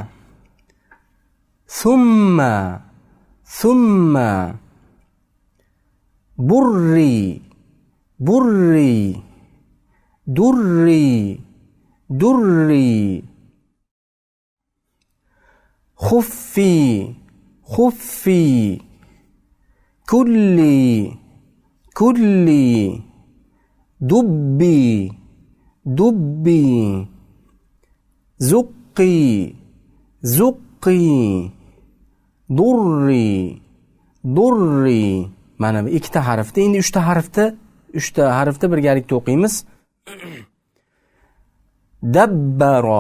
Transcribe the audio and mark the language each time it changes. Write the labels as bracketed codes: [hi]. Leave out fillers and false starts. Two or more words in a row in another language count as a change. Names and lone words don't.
[ar] ثُمَّ، ثُمَّ، بُرِّ، بُرِّ، دُرِّ، دُرِّ, خُفِّ، خُفِّ، كُلِّ، كُلِّ، دُبِّ، دُبِّ, زُقِّ، زُقِّ، دُرِّ، دُرِّ. [uz] Mana bu ikkita harfda. Endi uchta harfda birgalikda o'qiymiz. [ar] دَبَّرَ.